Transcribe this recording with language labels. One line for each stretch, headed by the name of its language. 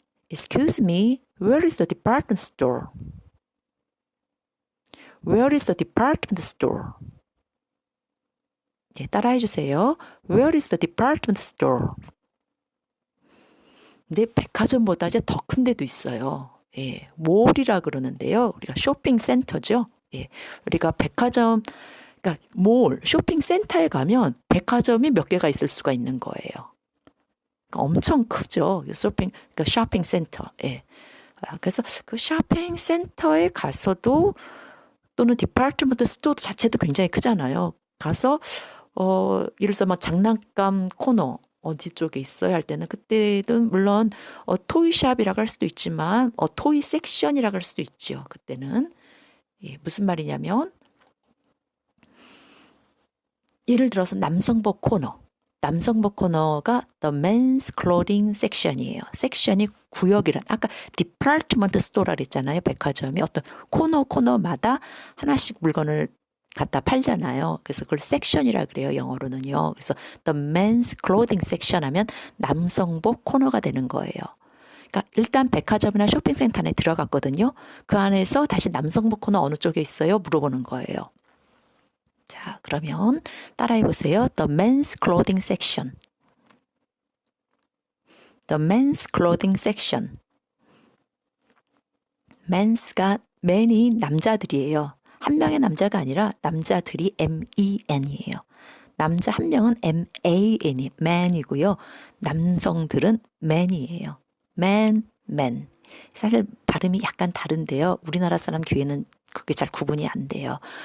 English: Excuse me, where is the department store? Where is the department store?
Korean: 따라해 주세요.
English: Where is the department store?
Korean: 근데 백화점보다 이제 더 큰 데도 있어요. 예, 몰이라 그러는데요. 우리가 쇼핑센터죠. 예, 우리가 백화점, 그러니까 몰, 쇼핑센터에 가면 백화점이 몇 개가 있을 수가 있는 거예요. 그러니까 엄청 크죠. 그러니까 쇼핑센터. 예. 그래서 그 쇼핑센터에 가서도 또는 디파트먼트 스토어 자체도 굉장히 크잖아요. 가서 예를 들어서 막 장난감 코너 어디 쪽에 있어야 할 때는 그때는 물론 토이샵이라고 할 수도 있지만 토이 섹션이라고 할 수도 있죠. 그때는 예, 무슨 말이냐면 예를 들어서 남성복 코너. 남성복 코너가
English: the men's clothing section
Korean: 이에요. 섹션이 구역이란 아까 디파트먼트 스토어라 그랬잖아요. 백화점이 어떤 코너마다 하나씩 물건을 갖다 팔잖아요. 그래서 그걸 섹션이라 그래요. 영어로는요. 그래서
English: the men's clothing section
Korean: 하면 남성복 코너가 되는 거예요. 그러니까 일단 백화점이나 쇼핑센터 안에 들어갔거든요. 그 안에서 다시 남성복 코너 어느 쪽에 있어요? 물어보는 거예요. 자, 그러면 따라해 보세요.
English: The men's clothing section. The men's clothing section.
Korean: men's가 men이 남자들이에요. 한 명의 남자가 아니라 남자들이 men이에요. 남자 한 명은 man이 man이고요. 남성들은 man이에요.
English: man.
Korean: 사실 발음이 약간 다른데요. 우리나라 사람 귀에는 그게 잘 구분이 안 돼요.